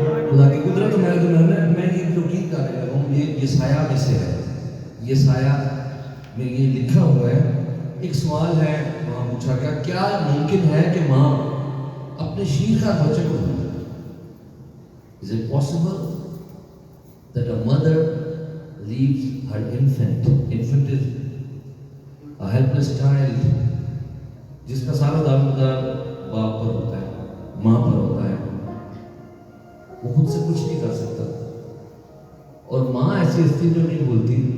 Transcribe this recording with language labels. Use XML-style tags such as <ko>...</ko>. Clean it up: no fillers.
<hi>खुदा की कुदरत मैं ये जो गीत गाने लगा हूँ, ये साया में से है। ये साया में ये लिखा हुआ है। एक सवाल है, वहाँ पूछा गया, क्या मुमकिन है कि माँ अपने शीरखार बच्चे को भूले?</hi> <en>Is it possible that a mother leaves her infant? Infant is a helpless child,</en> <hi>जिसका सारा दारोमदार बाप पर होता है, माँ पर होता है। वो खुद से कुछ नहीं कर सकता और माँ ऐसी स्थिति जो नहीं बोलती।</hi>